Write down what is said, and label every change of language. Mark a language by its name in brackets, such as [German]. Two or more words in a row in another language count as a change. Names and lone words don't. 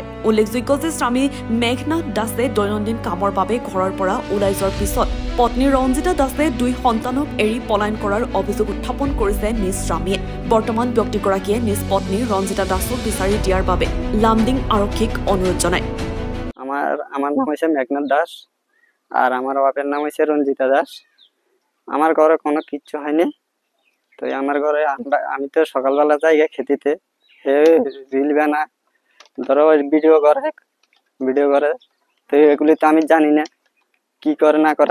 [Assamese] উল্লেখযোগ্য যে স্বামী মেঘনাথ দাসে দৈনন্দিন কামৰ বাবে ঘৰৰ পৰা ওলাই যোৱাৰ পিছত পত্নী ৰঞ্জিতা দাসে ২ সন্তানক এৰি পলায়ন কৰাৰ অভিযোগ উত্থাপন কৰিছে নিজ স্বামীয়ে। বৰ্তমান ব্যক্তিগৰাকীয়ে নিজ পত্নী ৰঞ্জিতা দাসক বিচাৰি দিয়াৰ বাবে লামডিং আৰক্ষীক অনুৰোধ জনায়। [Bangla] আমার নাম হচ্ছে মেঘনাথ দাস আর আমার বাপের নাম হচ্ছে রঞ্জিতা দাস। আমার ঘরে কোনো কিচ্ছু হয়নি। তো আমার ঘরে আমি তো সকালবেলা যাই খেতিতে, রিল বানা ধরো ভিডিও করে তো এগুলি তো আমি জানি না কি করে না করে।